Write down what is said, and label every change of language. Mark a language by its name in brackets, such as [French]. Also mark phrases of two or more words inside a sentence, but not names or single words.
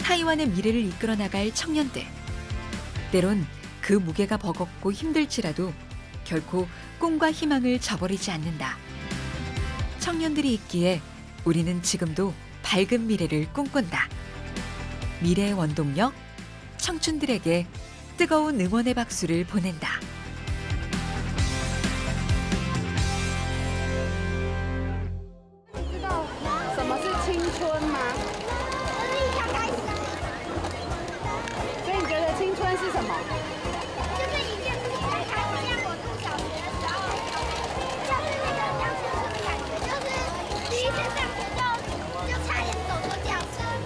[Korean] 타이완의 미래를 이끌어 나갈 청년들. 때론 그 무게가 버겁고 힘들지라도 결코 꿈과 희망을 저버리지 않는다. 청년들이 있기에 우리는 지금도 밝은 미래를 꿈꾼다. 미래의 원동력, 청춘들에게 뜨거운 응원의 박수를 보낸다. [Chinese] 知道什么是青春吗？所以你觉得青春是什么？就是一件事情才开始，像我读小学的时候，就是那个当青春的感觉，就是第一天上学就差点走错教室。